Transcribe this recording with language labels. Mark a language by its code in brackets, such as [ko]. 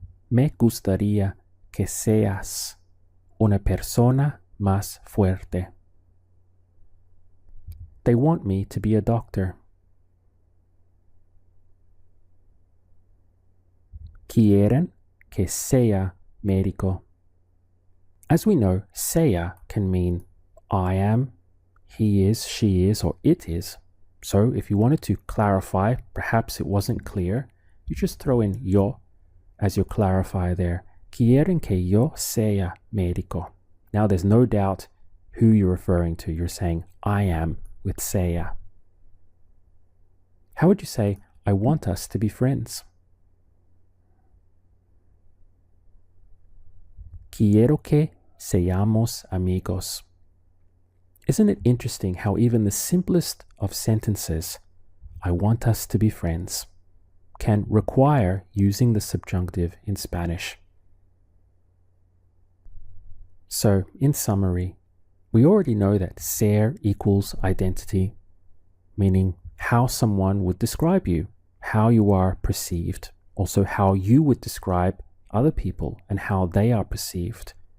[es] Me gustaría que seas una persona más fuerte. [en] They want me to be a doctor. [es] Quieren que sea médico. [en] As we know, sea can mean I am, he is, she is, or it is. So if you wanted to clarify, perhaps it wasn't clear, you just throw in yo as your clarifier there. [es] Quieren que yo sea médico. [en] Now there's no doubt who you're referring to. You're saying I am with sea. How would you say, I want us to be friends? [es] Quiero que seamos amigos. [en] Isn't it interesting how even the simplest of sentences, I want us to be friends, can require using the subjunctive in Spanish? So, in summary, we already know that ser equals identity, meaning how someone would describe you, how you are perceived, also how you would describe other people and how they are perceived.